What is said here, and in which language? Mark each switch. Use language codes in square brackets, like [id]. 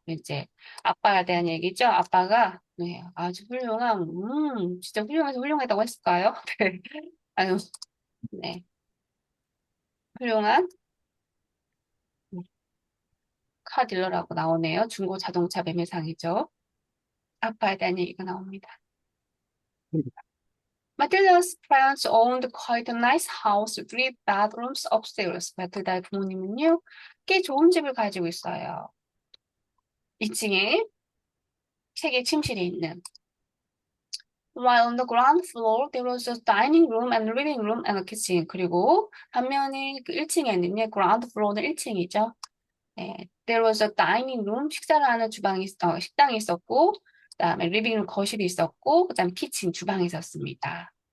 [ko] 이제 아빠에 대한 얘기죠. 아빠가, 네, 아주 진짜 훌륭해서 훌륭하다고 했을까요? 네, 아유, 네, 훌륭한 카딜러라고 나오네요. 중고 자동차 매매상이죠. 아빠에 대한 얘기가 나옵니다. [en] 마틸다's parents owned quite a nice house, 3 bedrooms upstairs. [ko] 마틸다의 부모님은요, 꽤 좋은 집을 가지고 있어요. 2층에 세개 침실이 있는. [en] While on the ground floor, there was a dining room and living room and a kitchen. [ko] 그리고 반면에 그 1층에는요, ground floor는 1층이죠. 네, [en] there was a dining room, [ko] 식사를 하는 식당이 있었고, 그다음에 living room 거실이 있었고, 그다음에 키친 주방이 있었습니다.